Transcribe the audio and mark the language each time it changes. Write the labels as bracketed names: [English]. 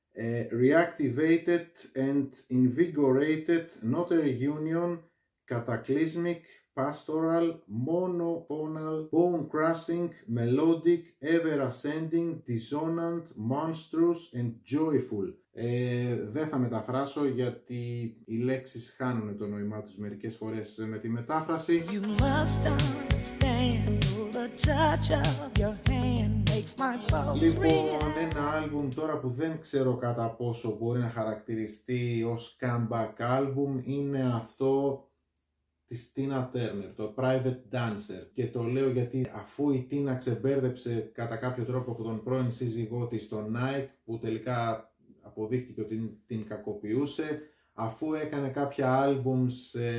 [English] Reactivated and invigorated, not a reunion, cataclysmic, pastoral, monotonal, bone-crushing, melodic, ever-ascending, dissonant, monstrous and joyful. [Greek] Δεν θα μεταφράσω γιατί οι λέξεις χάνουν το νόημά τους μερικές φορές με τη μετάφραση. [English] You must understand, the touch of your hand makes my pulse. [Greek] Λοιπόν, ένα άλμπουμ τώρα που δεν ξέρω κατά πόσο μπορεί να χαρακτηριστεί ως comeback album είναι αυτό της Tina Turner, το Private Dancer. Και το λέω γιατί αφού η Tina ξεμπέρδεψε κατά κάποιο τρόπο από τον πρώην σύζυγό της τον Nike, που τελικά αποδείχτηκε ότι την κακοποιούσε, αφού έκανε κάποια άλμπουμς